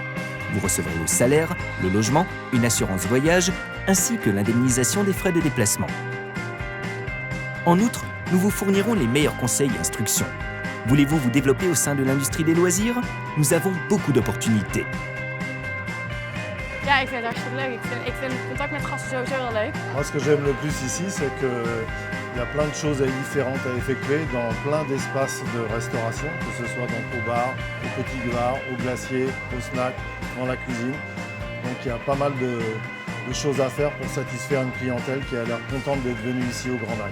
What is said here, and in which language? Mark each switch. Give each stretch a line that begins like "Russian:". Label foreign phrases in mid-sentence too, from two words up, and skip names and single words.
French: Vous recevrez le salaire, le logement, une assurance voyage, ainsi que l'indemnisation des frais de déplacement. En outre, nous vous fournirons les meilleurs conseils et instructions. Voulez-vous vous développer au sein de l'industrie des loisirs? Nous avons beaucoup d'opportunités.
Dutch: Ja, ik vind het hartstikke leuk. Ik vind contact met gasten sowieso heel leuk.
French: Moi, ce que j'aime le plus ici, c'est qu'il y a plein de choses différentes à effectuer dans plein d'espaces de restauration, que ce soit donc au bar, au petit bar, au glacier, au snack, dans la cuisine. Donc il y a pas mal de choses à faire pour satisfaire une clientèle qui a l'air contente d'être venue ici au Grand Lac.